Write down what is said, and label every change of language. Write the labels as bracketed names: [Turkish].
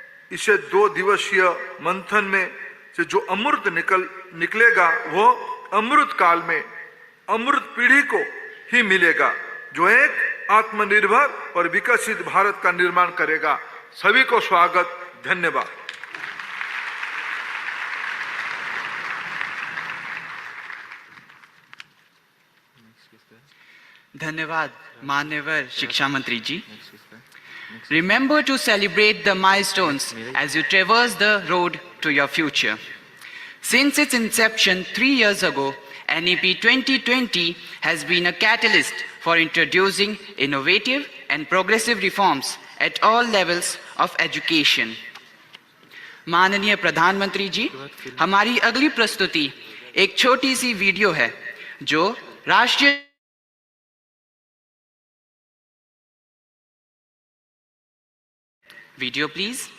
[Hindi] इसे 2 दिवसीय मंथन में से जो अमृत निकलेगा वो अमृत काल में अमृत पीढ़ी को ही मिलेगा, जो एक आत्मनिर्भर और विकसित भारत का निर्माण करेगा। सभी को स्वागत, धन्यवाद। धन्यवाद मान्यवर शिक्षा मंत्री जी। [English] Remember to celebrate the milestones as you traverse the road to your future. Since its inception 3 years ago, NEP 2020 has been a catalyst for introducing innovative and progressive reforms at all levels of education. [Hindi] माननीय प्रधानमंत्री जी, हमारी अगली प्रस्तुति एक छोटी सी video है जो राष्ट्रीय वीडियो प्लीज।